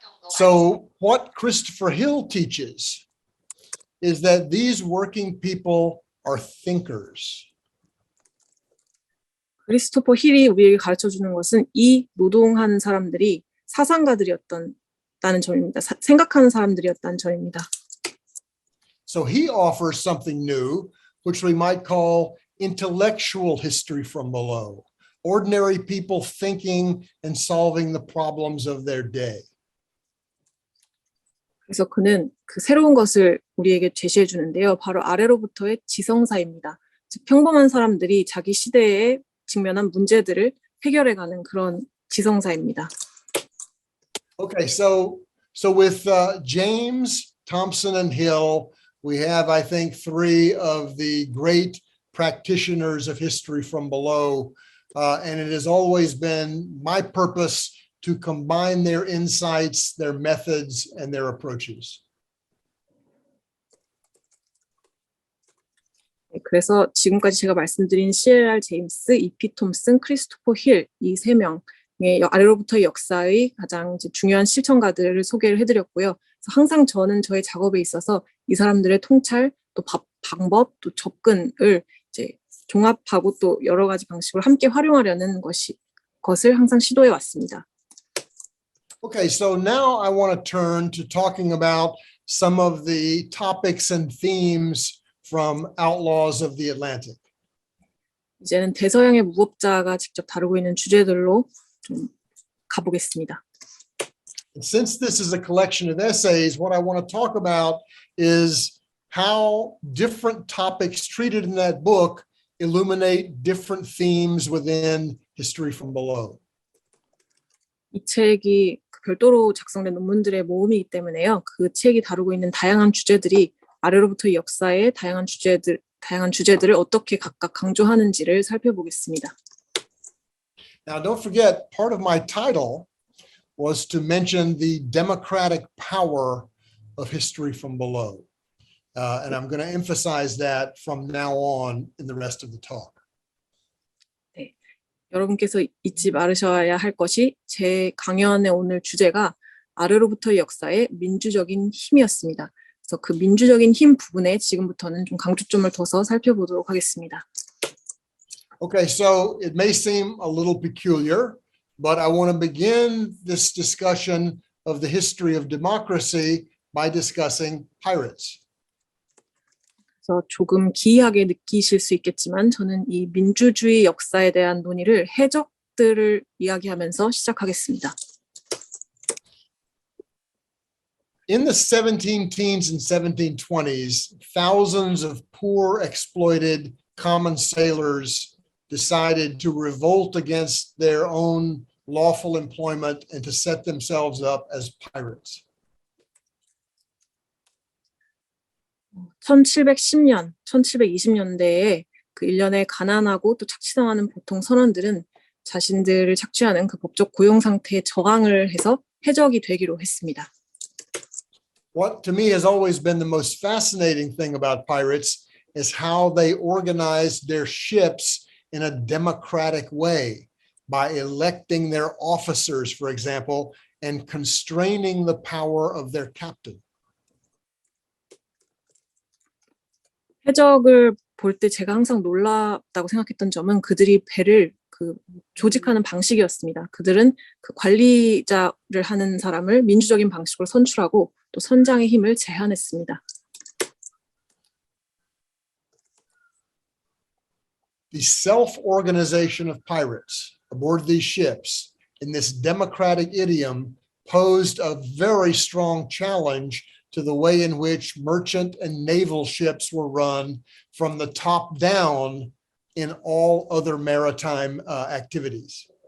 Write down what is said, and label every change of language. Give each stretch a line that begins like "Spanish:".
English: So what Christopher Hill teaches is that these working people are thinkers.
Korean: 크리스토퍼 힐이 우리에게 가르쳐주는 것은 이 노동하는 사람들이 사상가들이었다는 점입니다. 생각하는 사람들이었다는 점입니다.
English: So he offers something new, which we might call intellectual history from below. Ordinary people thinking and solving the problems of their day.
Korean: 그래서 그는 그 새로운 것을 우리에게 제시해 주는데요. 바로 아래로부터의 지성사입니다. 즉 평범한 사람들이 자기 시대에 직면한 문제들을 해결해가는 그런 지성사입니다.
English: Okay, so with James, Thompson, and Hill, we have, I think, three of the great practitioners of history from below. And it has always been my purpose to combine their insights, their methods, and their approaches.
Korean: 네, 그래서 지금까지 제가 말씀드린 C.L.R. 제임스, E.P. 톰슨, 크리스토퍼 힐 이 세 명의 아래로부터의 역사의 가장 이제 중요한 실천가들을 소개를 해드렸고요. 그래서 항상 저는 저의 작업에 있어서 이 사람들의 통찰, 또 방법, 또 접근을 이제 종합하고 또 여러 가지 방식으로 함께 활용하려는 것을 항상 시도해 왔습니다.
English: Okay, so now I want to turn to talking about some of the topics and themes from Outlaws of the Atlantic.
Korean: 이제는 대서양의 무법자가 직접 다루고 있는 주제들로 좀 가보겠습니다.
English: And since this is a collection of essays, what I want to talk about is how different topics treated in that book illuminate different themes within History from Below.
Korean: 이 책이 별도로 작성된 논문들의 모음이기 때문에요. 그 책이 다루고 있는 다양한 주제들이 아래로부터의 역사의 다양한 주제들을 어떻게 각각 강조하는지를 살펴보겠습니다.
English: Now, don't forget, part of my title was to mention the democratic power of History from Below. And I'm going to emphasize that from now on in the rest of the talk.
Korean: 여러분께서 잊지 말으셔야 할 것이 제 강연의 오늘 주제가 아래로부터의 역사의 민주적인 힘이었습니다. 그래서 그래서 그 민주적인 힘 부분에 지금부터는 좀 강조점을 둬서 살펴보도록 하겠습니다.
English: Okay, so it may seem a little peculiar, but I want to begin this discussion of the history of democracy by discussing pirates.
Korean: 그래서 조금 기이하게 느끼실 수 있겠지만 저는 이 민주주의 역사에 대한 논의를 해적들을 이야기하면서 시작하겠습니다.
English: In the 17 teens and 1720s, thousands of poor, exploited common sailors decided to revolt against their own lawful employment and to set themselves up as pirates.
Korean: 1710년, 1720년대에 그 일련의 가난하고 또 착취당하는 보통 선원들은 자신들을 착취하는 그 법적 고용 상태에 저항을 해서 해적이 되기로 했습니다.
English: What to me has always been the most fascinating thing about pirates is how they organized their ships in a democratic way by electing their officers, for example, and constraining the power of their captain.
Korean: 해적을 볼 때 제가 항상 놀랍다고 생각했던 점은 그들이 배를 그 조직하는 방식이었습니다. 그들은 그 관리자를 하는 사람을 민주적인 방식으로 선출하고 또 선장의 힘을 제한했습니다.
English: The self-organization of pirates aboard these ships in this democratic idiom posed a very strong challenge to the way in which merchant and naval ships were run from the top down in all other maritime activities.